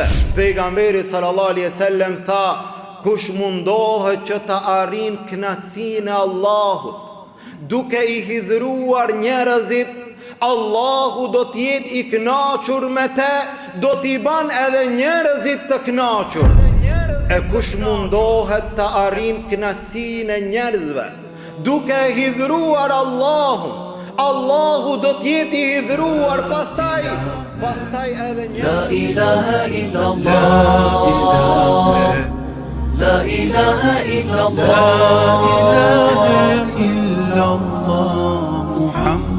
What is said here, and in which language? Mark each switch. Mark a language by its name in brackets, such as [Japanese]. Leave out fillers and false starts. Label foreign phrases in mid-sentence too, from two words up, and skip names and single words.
[Albanian] Pejgamberi [Arabic] صلى الله عليه وسلم [Albanian] tha, kush mundohet që ta arrin kënaqësinë e Allahut, duke i hidhruar njerëzit, Allahu do t'jet i kënaqur me te, do t'i ban edhe njerëzit të kënaqur. E kush mundohet të arrin kënaqësinë e njerëzve, duke hidhruar Allahun, Allahu do t'jet i hidhruar pastaj edhe njerëzit. [Arabic] لا إله إلا الله، لا إله إلا الله، لا إله إلا الله، محمد